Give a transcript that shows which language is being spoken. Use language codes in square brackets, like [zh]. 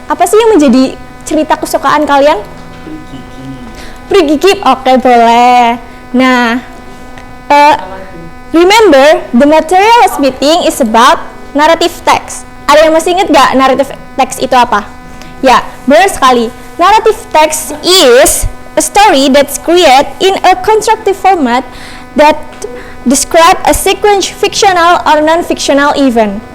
[id] Apa sih yang menjadi cerita kesukaan kalian? Prigigip, oke boleh. [en] Nah, remember, the material was meeting is about narrative text. [id] Ada yang masih ingat gak narrative text itu apa? Ya, benar sekali. [en] Narrative text is a story that's created in a constructive format that describe a sequence fictional or non-fictional event.